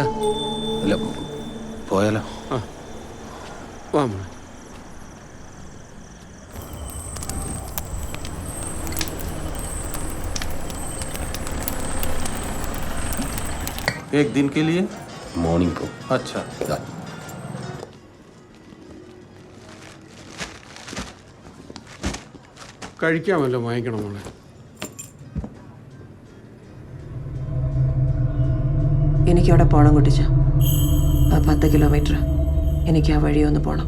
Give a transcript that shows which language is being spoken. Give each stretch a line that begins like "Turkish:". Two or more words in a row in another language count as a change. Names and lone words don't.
Malayalam: അല്ല, പോയാലോ? വാ.
Hindi: एक दिन के लिए? मॉर्निंग को. अच्छा.
Malayalam: കഴിക്കാമല്ലോ, വാങ്ങിക്കണം മോളെ. എനിക്കവിടെ പോകണം കുട്ടിച്ച. 10 കിലോമീറ്റർ എനിക്ക് ആ വഴി ഒന്ന് പോകണം.